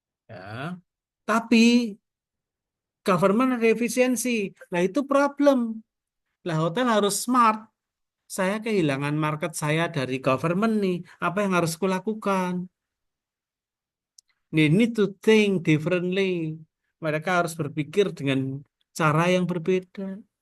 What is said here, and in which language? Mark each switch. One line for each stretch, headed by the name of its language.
Indonesian: Ya, tapi government ada efisiensi. Nah, itu problem. Lah, hotel harus smart. Saya kehilangan market saya dari government nih. Apa yang harus kulakukan?
English: They need to think differently.
Indonesian: Mereka harus berpikir dengan cara yang berbeda.